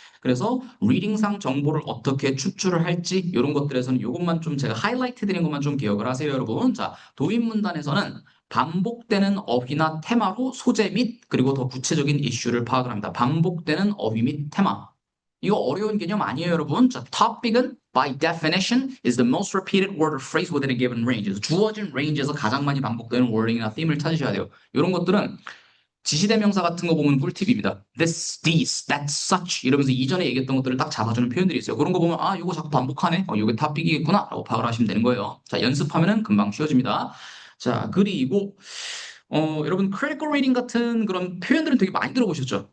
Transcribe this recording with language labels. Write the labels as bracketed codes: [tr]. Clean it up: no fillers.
[ko] 그래서 리딩상 정보를 어떻게 추출을 할지 이런 것들에서는 요것만 좀 제가 하이라이트 드린 것만 좀 기억을 하세요, 여러분. 자, 도입 문단에서는 반복되는 어휘나 테마로 소재 및 그리고 더 구체적인 이슈를 파악을 합니다. 반복되는 어휘 및 테마. 이거 어려운 개념 아니에요, 여러분. [en] 자, topic은 by definition is the most repeated word or phrase within a given range. [ko] 그래서 주어진 range에서 가장 많이 반복되는 wording이나 theme을 찾으셔야 돼요. 이런 것들은 지시대명사 같은 거 보면 꿀팁입니다. This, these, that, such 이러면서 이전에 얘기했던 것들을 딱 잡아주는 표현들이 있어요. 그런 거 보면 아, 이거 자꾸 반복하네. 이게 topic이겠구나 라고 파악을 하시면 되는 거예요. 자, 연습하면은 금방 쉬워집니다. 자, 그리고 여러분 critical reading 같은 그런 표현들은 되게 많이 들어보셨죠?